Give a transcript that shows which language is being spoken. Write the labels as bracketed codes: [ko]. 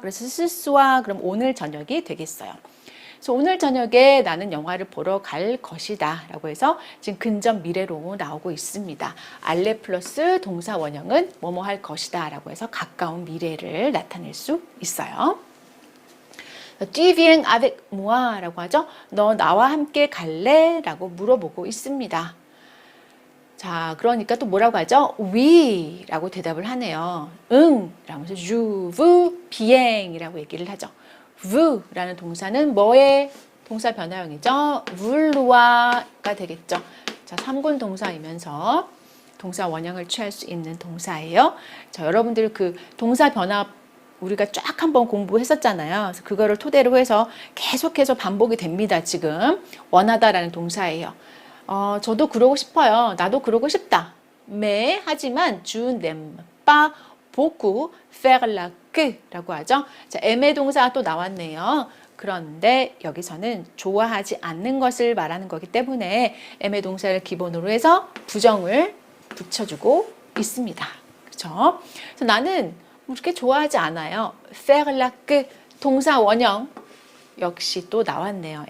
[ko] 그래서 [fr] ce soir, [ko] 그럼 오늘 저녁이 되겠어요. 그래서 오늘 저녁에 나는 영화를 보러 갈 것이다 라고 해서 지금 근접 미래로 나오고 있습니다. 알레 플러스 동사 원형은 뭐뭐 할 것이다 라고 해서 가까운 미래를 나타낼 수 있어요. [fr] Tu viens avec moi [ko] 라고 하죠. 너 나와 함께 갈래? 라고 물어보고 있습니다. 자, 그러니까 또 뭐라고 하죠? Oui 라고 대답을 하네요. 응! 라면서 [fr] je veux bien [ko] 이라고 얘기를 하죠. v라는 동사는 뭐의 동사 변화형이죠? vouloir가 되겠죠. 자, 3군 동사이면서 동사 원형을 취할 수 있는 동사예요. 자, 여러분들 그 동사 변화 우리가 쫙 한번 공부했었잖아요. 그래서 그거를 토대로 해서 계속해서 반복이 됩니다. 지금 원하다라는 동사예요. 저도 그러고 싶어요. 나도 그러고 싶다. [fr] mais [ko] 하지만 [fr] je n'aime pas beaucoup faire la queue [ko] 라고 하죠. 자, aimer 동사가 또 나왔네요. 그런데 여기서는 좋아하지 않는 것을 말하는 거기 때문에 aimer 동사를 기본으로 해서 부정을 붙여주고 있습니다. 그렇죠? 그래서 나는 그렇게 좋아하지 않아요. [fr] faire la queue [ko] 동사 원형 역시 또 나왔네요.